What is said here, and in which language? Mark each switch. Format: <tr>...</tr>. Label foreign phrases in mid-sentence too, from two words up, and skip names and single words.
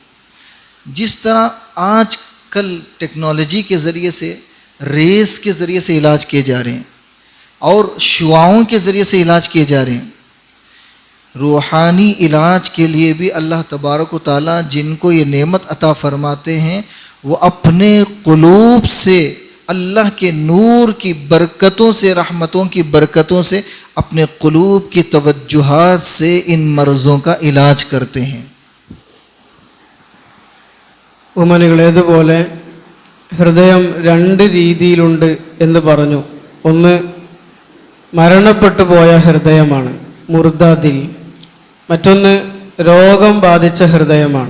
<ur>جس طرح آج کل ٹیکنالوجی کے ذریعے سے، ریس کے ذریعے سے علاج کیے جا رہے ہیں اور شعاؤں کے ذریعے سے علاج کیے جا رہے ہیں، روحانی علاج کے لیے بھی اللہ تبارک و تعالیٰ جن کو یہ نعمت عطا فرماتے ہیں وہ اپنے قلوب سے اللہ کے نور کی برکتوں سے، رحمتوں کی برکتوں سے، اپنے قلوب کی توجہات سے ان مرضوں کا علاج کرتے ہیں.</ur> <ml>ഉമ്മനികളേതുപോലെ ഹൃദയം രണ്ട് രീതിയിലുണ്ട് എന്ന് പറഞ്ഞു. ഒന്ന് മരണപ്പെട്ടു പോയ ഹൃദയമാണ്, മുർദാദിൽ. മറ്റൊന്ന് രോഗം ബാധിച്ച ഹൃദയമാണ്.</ml>